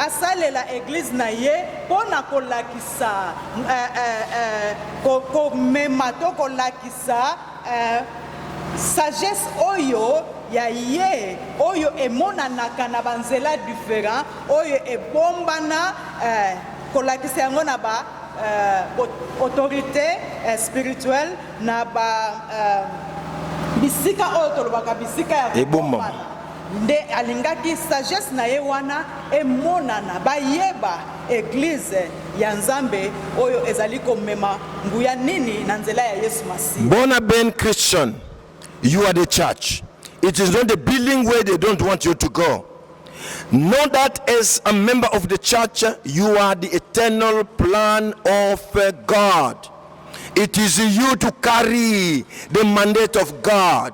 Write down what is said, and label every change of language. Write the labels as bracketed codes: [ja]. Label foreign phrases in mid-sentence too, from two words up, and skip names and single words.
[ln] pona kolakisa komema to kolakisa sagesse oyo ya ye oyo emonanaka na banzela différent oyo ebombana kolakisa yango na ba [fr] autorité spirituelle [ln] na ba bisika oyo tolobaka bisika ya ebombana nde alingaki sagesse na ye wana emonana bayeba église ya Nzambe oyo ezali komema nguya nini na nzela ya Yesu Masihi. [en] Born again Christian, you are the church. It is not the building where they don't want you to go. Know that as a member of the church, you are the eternal plan of God. It is you to carry the mandate of God.